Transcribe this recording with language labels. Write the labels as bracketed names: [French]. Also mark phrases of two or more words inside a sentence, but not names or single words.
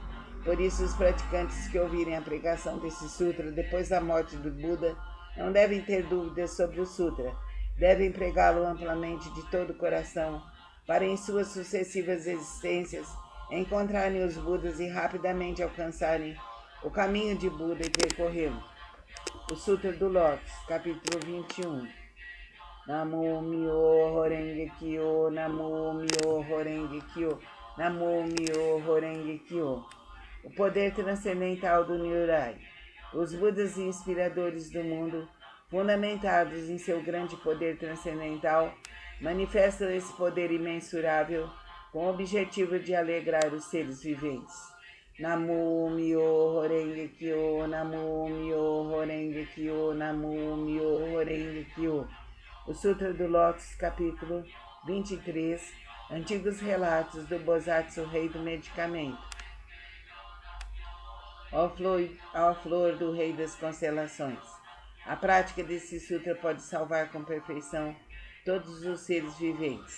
[Portuguese] Por isso, os praticantes que ouvirem a pregação desse sutra depois da morte do Buda não devem ter dúvidas sobre o sutra. Devem pregá-lo amplamente de todo o coração, para em suas sucessivas existências encontrarem os Budas e rapidamente alcançarem o caminho de Buda e percorrê-lo. O Sutra do Lótus, capítulo 21. [Japanese] 南無妙法蓮華経、南無妙法蓮華経、南無妙法蓮華経. [Portuguese] O poder transcendental do Nyurai. Os Budas inspiradores do mundo, fundamentados em seu grande poder transcendental, manifestam esse poder imensurável com o objetivo de alegrar os seres viventes. [Japanese] 南無妙法蓮華経、南無妙法蓮華経、南無妙法蓮華経. [Portuguese] O Sutra do Lótus, capítulo 23, Antigos Relatos do Bosatsu Rei do Medicamento. Ó flor do Rei das Constelações. A prática desse sutra pode salvar com perfeição todos os seres viventes.